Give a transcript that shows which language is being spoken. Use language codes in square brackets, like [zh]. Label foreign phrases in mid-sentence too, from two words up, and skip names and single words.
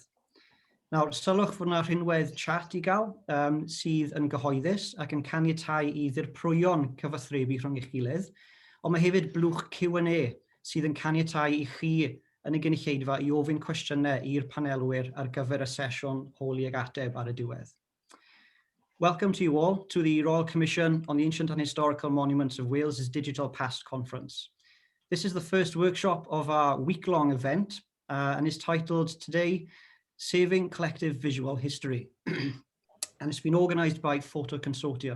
[cy] Nawr, sylwch fod yna rhinwedd chat i gael sydd yn gyhoeddus ac yn caniatáu I ddirprwyon cyfathrebu rhwng eich gilydd, ond mae hefyd blwch Q&A sydd yn caniatáu I chi yn y gynulleidfa I ofyn cwestiynau i'r panelwyr ar gyfer y sesiwn holi ag ateb ar y diwedd. [en] Welcome to you all to the Royal Commission on the Ancient and Historical Monuments of Wales's Digital Past Conference. This is the first workshop of our week-long event and is titled today, Saving Collective Visual History. And it's been organised by Photoconsortium.